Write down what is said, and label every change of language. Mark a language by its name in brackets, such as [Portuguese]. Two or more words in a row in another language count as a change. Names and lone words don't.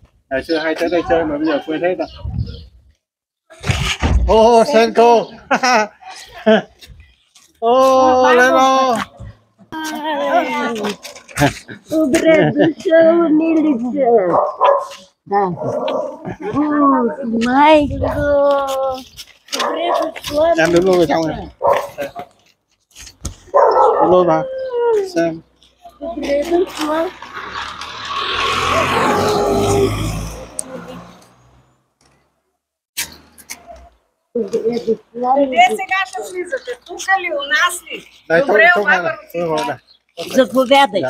[Vietnamese] Ngày xưa hay tới đây chơi mà bây giờ quên hết rồi. Ô Senko. Ô Leno. [Bulgarian] Добре дошъл, милица. Да. Майко. Добре дошла. [Vietnamese] Em đứng luôn ở trong này. Đứng luôn vào. Xem. [Bulgarian] Добре дошла. Къде сега ще влизате? Тук ли? У нас ли? [Vietnamese] Đây, [Bulgarian] Добре, [Vietnamese] không [Bulgarian] обаче. [Vietnamese] này. [Bulgarian] Заповядайте.